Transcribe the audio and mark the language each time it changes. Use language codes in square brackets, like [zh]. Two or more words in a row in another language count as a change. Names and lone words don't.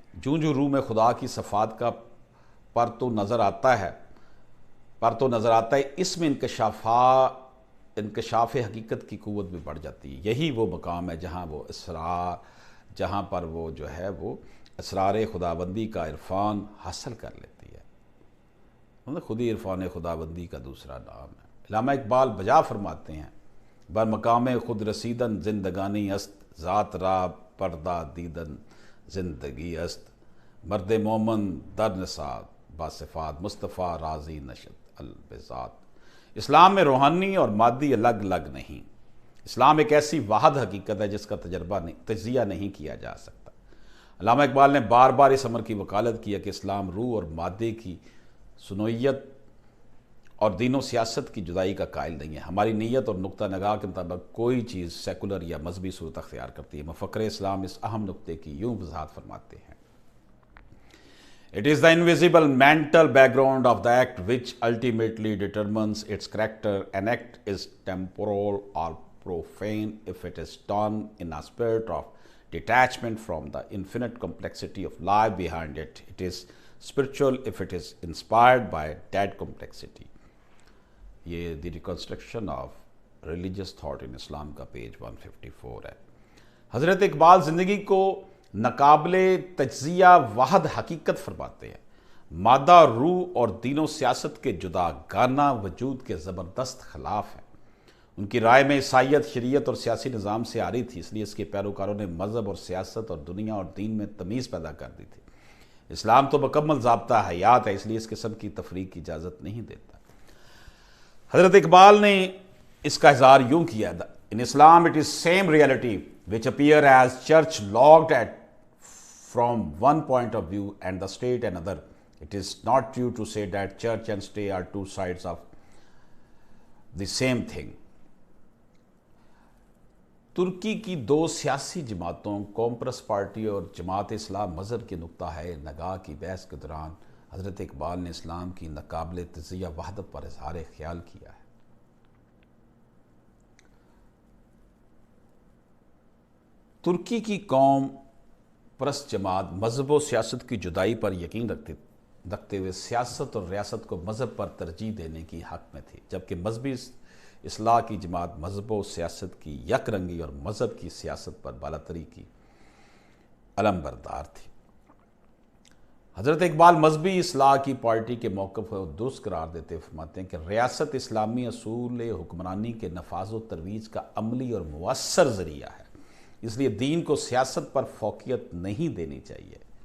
[ur] جو روح میں خدا کی صفات کا پر تو نظر آتا ہے، اس میں انکشاف حقیقت کی قوت بھی بڑھ جاتی ہے۔ یہی وہ مقام ہے جہاں پر وہ جو ہے وہ اسرار خداوندی کا عرفان حاصل کر لیتی ہے۔ خودی عرفان خداوندی کا دوسرا نام ہے۔ علامہ اقبال بجا فرماتے ہیں، [fa] بر مقام خود رسیدن زندگانی است، ذات را پردہ دیدن زندگی است، مرد مومن در نساد باصفات، مصطفیٰ راضی نشد البذات۔ [ur] اسلام میں روحانی اور مادی الگ الگ نہیں۔ اسلام ایک ایسی واحد حقیقت ہے جس کا تجزیہ نہیں کیا جا سکتا۔ علامہ اقبال نے بار بار اس امر کی وکالت کی ہے کہ اسلام روح اور مادے کی سنویت اور دین و سیاست کی جدائی کا قائل نہیں ہے۔ ہماری نیت اور نقطہ نگاہ کے مطابق کوئی چیز سیکولر یا مذہبی صورت اختیار کرتی ہے۔ مفکر اسلام اس اہم نقطے کی یوں وضاحت فرماتے ہیں: [en] It is the invisible mental background of the act which ultimately determines its character. An act is temporal or profane if it is done in a spirit of detachment from the infinite complexity of life behind it. It is spiritual if it is inspired by that complexity. [ur] یہ دی ریکنسٹرکشن آف ریلیجیس تھاٹ ان اسلام کا پیج 154 ہے۔ حضرت اقبال زندگی کو ناقابل تجزیہ واحد حقیقت فرماتے ہیں۔ مادہ، روح اور دین و سیاست کے جدا گانہ وجود کے زبردست خلاف ہیں۔ ان کی رائے میں عیسائیت شریعت اور سیاسی نظام سے آ رہی تھی، اس لیے اس کے پیروکاروں نے مذہب اور سیاست اور دنیا اور دین میں تمیز پیدا کر دی تھی۔ اسلام تو مکمل ضابطہ حیات ہے، اس لیے اس قسم کی تفریق کی اجازت نہیں دیتا۔ حضرت اقبال نے اس کا اظہار یوں کیا: [en] In Islam it is same reality which appear as church locked at from one point of view and the state another. It is not true to say that church and state are two sides of the same thing. [ur] ترکی کی 2 سیاسی جماعتوں کانگریس پارٹی اور جماعت اسلام مذہب کے نقطہ ہے نگاہ کی بحث کے دوران حضرت اقبال نے اسلام کی ناقابل تجزیہ وحدت پر اظہار خیال کیا ہے۔ ترکی کی قوم پرست جماعت مذہب و سیاست کی جدائی پر یقین رکھتے ہوئے سیاست اور ریاست کو مذہب پر ترجیح دینے کی حق میں تھی، جبکہ مذہبی اصلاح کی جماعت مذہب و سیاست کی یک رنگی اور مذہب کی سیاست پر بالاتری کی علم بردار تھی۔ حضرت اقبال مذہبی اصلاح کی پارٹی کے موقف کو درست قرار دیتے ہوئے فرماتے ہیں کہ ریاست اسلامی اصول حکمرانی کے نفاذ و ترویج کا عملی اور مؤثر ذریعہ ہے، اس لیے دین کو سیاست پر فوقیت نہیں دینی چاہیے۔